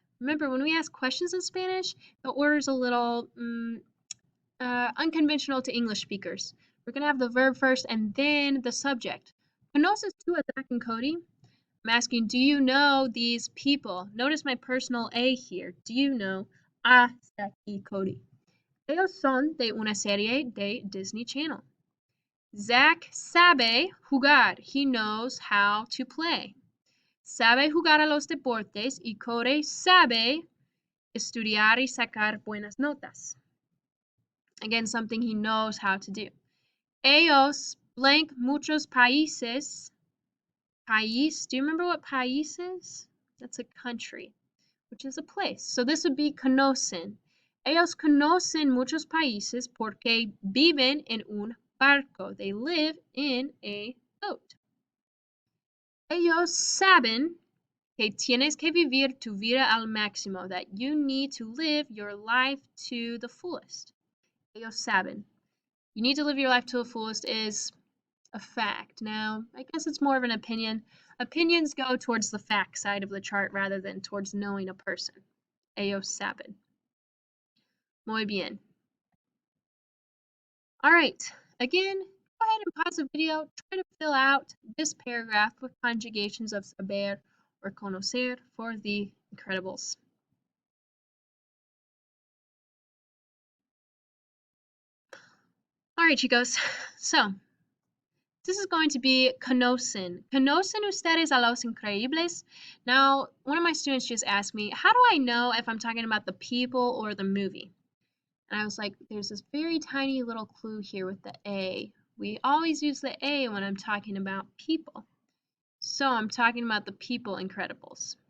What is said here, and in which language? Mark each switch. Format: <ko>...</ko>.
<en>Remember, when we ask questions in Spanish, the order is a little unconventional to English speakers. We're going to have the verb first and then the subject.</en> <es>Conoces tú a</es> <en>Zach and Cody? I'm asking, do you know these people? Notice my personal A here. Do you know a Zach y Cody?</en> <es>Ellos son de una serie de Disney Channel. Zach sabe jugar.</es> <en>He knows how to play.</en> <es>Sabe jugar a los deportes y Cody sabe estudiar y sacar buenas notas.</es> <en>Again, something he knows how to do.</en> <es>Ellos blank muchos países.</es> <en>País, do you remember what país is? That's a country, which is a place. So this would be conocen.</en> <es>Ellos conocen muchos países porque viven en un barco.</es> <en>They live in a boat.</en> <es>Ellos saben que tienes que vivir tu vida al máximo,</es> <en>that you need to live your life to the fullest.</en> <es>Ellos saben.</es> <en>You need to live your life to the fullest is a fact. Now, I guess it's more of an opinion. Opinions go towards the fact side of the chart rather than towards knowing a person.</en> <es>Ellos saben. Muy bien.</es> <en>All right, again, go ahead and pause the video. Try to fill out this paragraph with conjugations of saber or conocer for the Incredibles. All right, chicos, so this is going to be conocen.</en> <es>¿Conocen ustedes a los increíbles?</es> <en>Now, one of my students just asked me, how do I know if I'm talking about the people or the movie? And I was like, there's this very tiny little clue here with the A. We always use the A when I'm talking about people. So I'm talking about the people Incredibles.</en>